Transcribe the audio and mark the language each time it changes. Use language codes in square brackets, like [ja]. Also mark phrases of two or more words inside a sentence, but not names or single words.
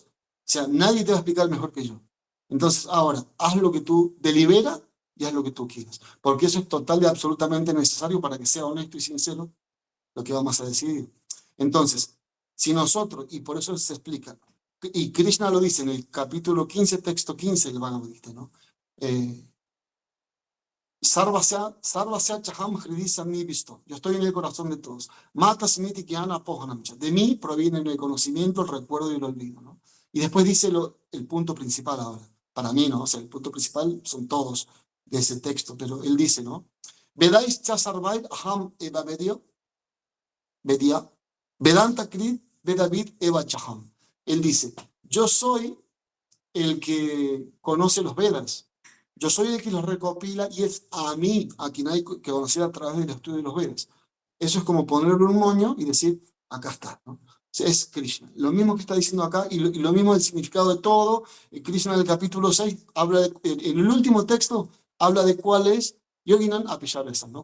[es] O sea, nadie te va a explicar mejor que yo. Entonces, ahora, haz lo que tú delibera y haz lo que tú quieras. Porque eso es total y absolutamente necesario para que sea honesto y sincero lo que vamos a decidir. Entonces, si nosotros, y por eso se explica, y Krishna lo dice en el capítulo 15, texto 15 del Bhagavad Gita, ¿no? [sa] Sarvasya chaham hridhi samnivisto. [es] Yo estoy en el corazón de todos. [sa] Mata smiti gyana pohanamcha. [es] De mí proviene el conocimiento, el recuerdo y el olvido, ¿no? Y después dice el punto principal ahora. Para mí, ¿no? O sea, el punto principal son todos de ese texto, pero él dice, ¿no? [sa] Vedais cha sarvait aham eva vedia. Vedanta krit vedavid eva chaham. [es] Él dice, yo soy el que conoce los Vedas. Yo soy el que los recopila y es a mí a quien hay que conocer a través del estudio de los Vedas. Eso es como ponerle un moño y decir, acá está, ¿no? Es Krishna. Lo mismo que está diciendo acá y lo mismo el significado de todo. Krishna en el capítulo 6 habla en el último texto habla de cuál es [sa] Yoginan Apicharesa, [es] ¿no?